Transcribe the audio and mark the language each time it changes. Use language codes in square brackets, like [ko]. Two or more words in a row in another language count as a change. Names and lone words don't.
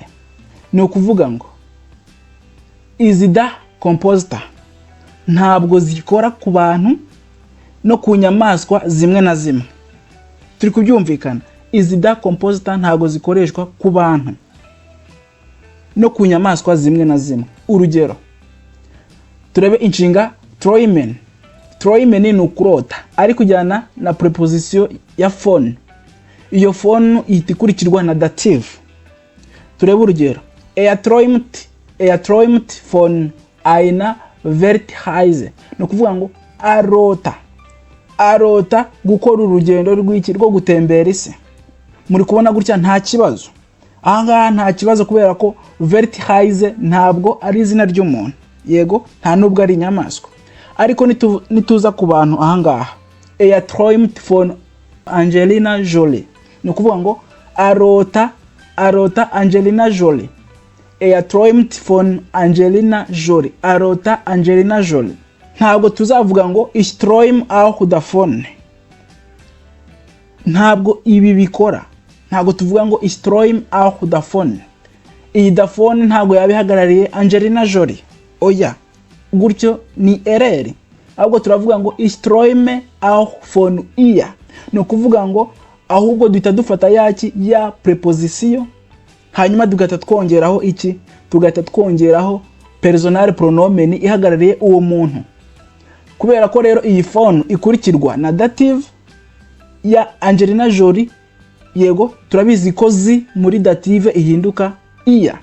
[rw] Ni ukuvuga ngo izi da compositor ntabwo zikora ku bantu no ku nyamaswa zimwe na zimwe. Turi kubyumvikana, izi da compositor ntabwo zikoreshwa ku bantu no ku nyamaswa zimwe na zimwe. Urugero, turebe inshinga träumen. Träumen ni ukurota, ari kujyana na preposition ya von. Iyo von itikurikirwa na dative. Turebe urugero, [de] er träumt von einer Weltreise. [rw] No kuvuga ngo arota gukora urugendo rw'iki rwo gutembera isi. Muri kubona gutya nta kibazo. Ahangaha nta kibazo kubera ko Weltreise ntabwo ari izina ry'umuntu. Yego, nta nubwo ari inyamaswa. Ariko nituza ku bantu ahangaha, [de] er träumt von Angelina Jolie. [rw] No kuvuga ngo arota Angelina Jolie. [de] Er träumt von Angelina Jolie. [rw] Arota Angelina Jolie. Ntabwo tuzavuga ngo [de] ich träume auch davon. [rw] Ntabwo ibi bikora. Ntabwo tuvuga ngo [de] ich träume auch davon. [rw] Iyi davon ntabwo yabihagarariye Angelina Jolie. Oya, gutyo ni erreur. Ahubwo turavuga ngo [de] ich träume auch von ihr. [rw] No kuvuga ngo ahubwo duhita dufata ya preposition, hanyuma tugahita twongeraho iki? Tugahita twongeraho personal pronomen ihagarariye uwo muntu. Kubera ko rero iyi von ikurikirwa na dative ya Angelina Jolie, yego turabizi ko zi muri dative ihinduka iya.